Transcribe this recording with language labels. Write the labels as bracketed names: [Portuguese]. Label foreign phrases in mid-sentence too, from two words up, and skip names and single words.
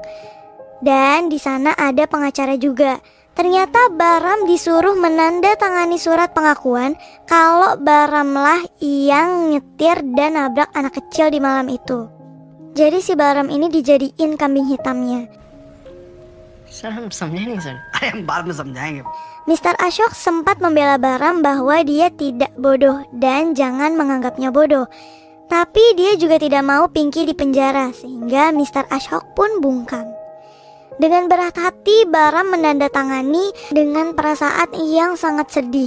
[Indonesian] Dan di sana ada pengacara juga. Ternyata Bahram disuruh menandatangani surat pengakuan kalau Bahramlah yang nyetir dan nabrak anak kecil di malam itu. Jadi si Bahram ini dijadiin kambing hitamnya. [Hindi] सर हम समझे नहीं सर. अरे हम बाद में समझाएंगे. [Indonesian] Mr. Ashok sempat membela Bahram bahwa dia tidak bodoh dan jangan menganggapnya bodoh. Tapi dia juga tidak mau Pinky dipenjara sehingga Mr. Ashok pun bungkam. Dengan berat hati, Bahram menandatangani dengan perasaan yang sangat sedih.